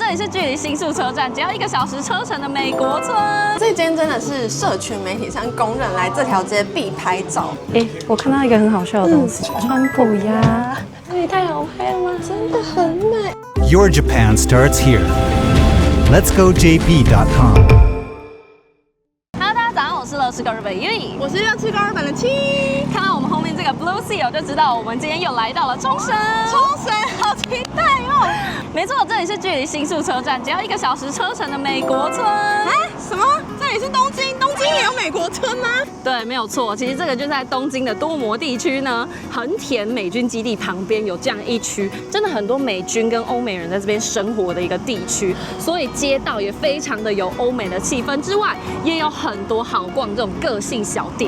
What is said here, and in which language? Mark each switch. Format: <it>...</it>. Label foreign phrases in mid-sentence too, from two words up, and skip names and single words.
<zh>這裡是距離新宿車站只要1個小時車程的美國村。這間真的是社群媒體上公認來這條街必拍照。我看到一個很好笑的東西，川普鴨，这也太好拍了吗？真的很美。</zh> <en>Your Japan starts here. Let's go JP.com.</en> <zh>我是乐吃狗日本的Yui，我是乐吃狗日本的七。看到我们後面這個 Blue Seal 就知道我們今天又來到了沖繩。沖繩，好期待哦！沒錯，這裡是距離新宿車站只要1個小時車程的美國村。什麼？這裡是東京？東京也有美國村嗎？對，沒有錯。其實這個就在東京的多摩地區呢，橫田美軍基地旁邊有這樣一區，真的很多美軍跟歐美人在這邊生活的一個地區，所以街道也非常的有歐美的氣氛之外，也有很多好逛這種個性小店，</zh>